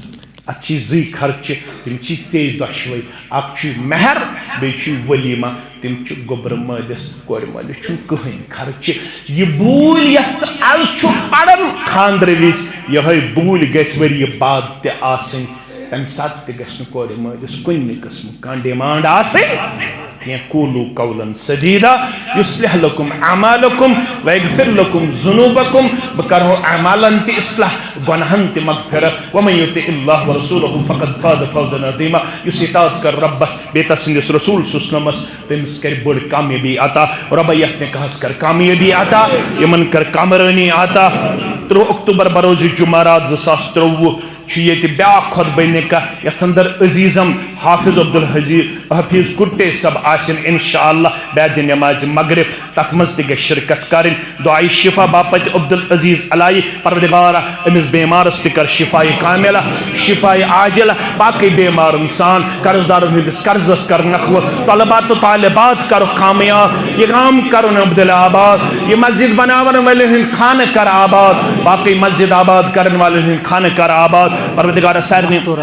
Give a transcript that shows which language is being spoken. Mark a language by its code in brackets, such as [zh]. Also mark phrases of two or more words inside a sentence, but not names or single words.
[ks] اتھ چھی زٕے خرچہِ تِم چھی ژےٚ دۄشوَے اکھ چھُے مہر بیٚیہِ چھُے ؤلیٖمہ تِم چھِ گوٚبرٕ مٲلِس کورِ مٲلِس چھُنہٕ کٕہٕنۍ خرچہِ یہِ بوٗلۍ یتھ ژٕ آز چھُکھ پران خاندرٕ وِزِ یِہوٚے بوٗلۍ گژھِ ؤرِیہِ بعد تہِ آسٕنۍ تمہِ ساتہٕ تہِ گژھِ نہٕ کورِ مٲلِس کُنہِ قٕسمُک کانٛہہ ڈِمانڈ آسٕنۍ کینٛہہ [ar] قوٗلوٗ قولاً سدیٖدا یُصلح لکم اعمالکم ویغفر لکم ذنوٗبکم [ks] بہٕ کرہو اعمالن تہِ اصلاح گۄنہن تہِ مغفرت [ar] ومن یُطع اللہ ورسوٗلہ فقد فاز فوزا عظیٖما [ks] یُس اطاعت کر رۄبس بیٚیہِ تسٕنٛدِس رسوٗل سُسنمس تٔمِس کرِ بٔڑ کامیٲبی عطا رۄبا یتھ نِکاحس کر کامیٲبی عطا یِمن کر کامرٲنی عطا 3 اکتوبر بروزِ جُمعرات 2023 چھُ ییٚتہِ بیٛاکھ خۄطبہ نِکاح یتھ اندر عزیٖزم حافظ حفیظ کُٹے صٲب آسن انشاءاللہ بعدِ نمازِ مغرب تتھ منٛز تہِ گژھِ شرکت کرٕنۍ دعایہِ شفا باپتہِ عبدالعزیٖز علایہِ پروردگارا أمِس بیمارس تہِ کر شفایہِ کاملہ شفایہِ عاجلہ باقٕے بیمارن سان قرض دارن ہٕنٛدِس قرضس کر نکھوت طلبات تہٕ طالبات کرُکھ کامیاب یہِ گام کرُن عبدل آباد یہِ مسجد بناون والٮ۪ن ہٕنٛدۍ خانہٕ کر آباد باقٕے مسجد آباد کرن والٮ۪ن ہٕنٛدۍ خانہٕ کر آباد پروردگارا سارنٕے